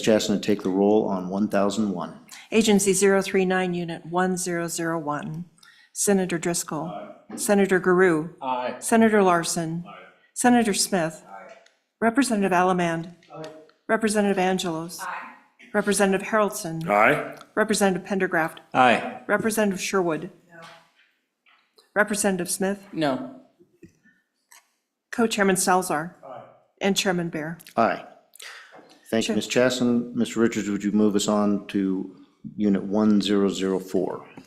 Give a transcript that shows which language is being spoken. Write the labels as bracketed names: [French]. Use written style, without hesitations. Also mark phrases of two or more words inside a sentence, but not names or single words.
[English] Chasten, and take the roll on 1001. Agency 039, Unit 1001. Senator Driscoll. Senator Guru. Senator Larson. Senator Smith. Representative Allemand. Representative Angelos. Representative Haroldson. Aye. Representative Pendergraft. Aye. Representative Sherwood. Representative Smith. No. Co-Chairman Salzar. And Chairman Bear. Aye. Thank you, Ms. Chasten. Mr. Richards, would you move us on to Unit 1004?